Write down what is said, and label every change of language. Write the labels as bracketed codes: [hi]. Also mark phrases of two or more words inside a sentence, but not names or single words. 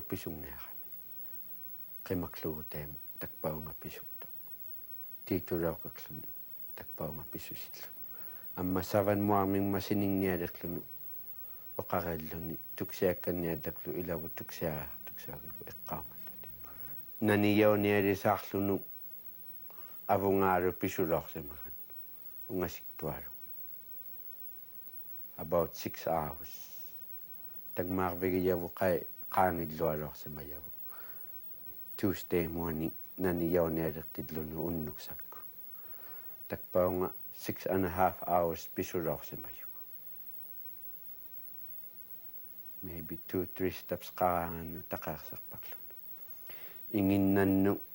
[iu] pisungnearami qimaklugu teema takpaunga pisukto tiitulauqakluni takpaunga pisusillu amma savan muarmingma sininnialerlunu oqarilluni tuksiakkanniallaklu ilavu tuksiagigu eqqaamallati naniyaunialisaarlunu avungaaru pisulorsimagan ungasiktualu [en] about 6 hours [iu] tagmaarvigiyavu qaangillualorsimayavu [en] Tuesday morning [iu] naniyaunialertillunu unnuksakku takpaunga [en] 6.5 hours [iu] pisulorsimayugu [en] maybe 2-3 steps [iu] qaangannu taqaersarpaklunu inginnannu